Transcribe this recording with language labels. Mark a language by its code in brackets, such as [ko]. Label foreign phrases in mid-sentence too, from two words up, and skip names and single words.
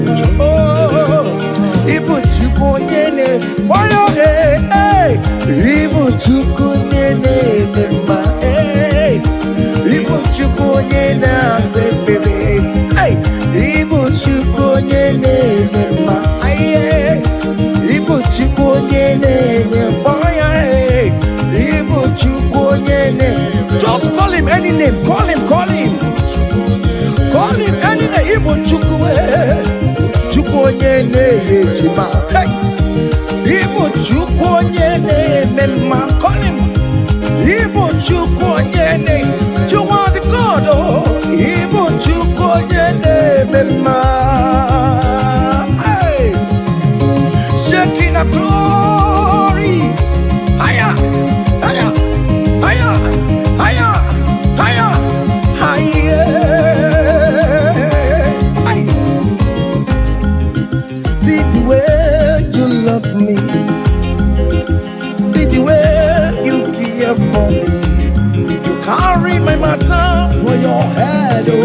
[ig] Ibu Chukwu onye na-enye, Ibu Chukwu onye na-eme mma, Ibu Chukwu onye na-asa ekpere, Ibu Chukwu onye na-eme mma, Ibu Chukwu onye na-enye mkpọya, Ibu Chukwu onye na-enye. [en] Just call him any name, call him, call him any name. [ig] Ibu Chukwu, Chukwu onye na-enye ejima, Ibu Chukwu onye na-eme mma, [en] call him, [ig] Ibu Chukwu onye na-enye. [en] You are the God, [ig] Ibu Chukwu onye na-eme mma, [en] shaking a glory, higher, higher, higher, higher, higher, higher. See the way you love me, see the way you care for me, you carry my matter for your head,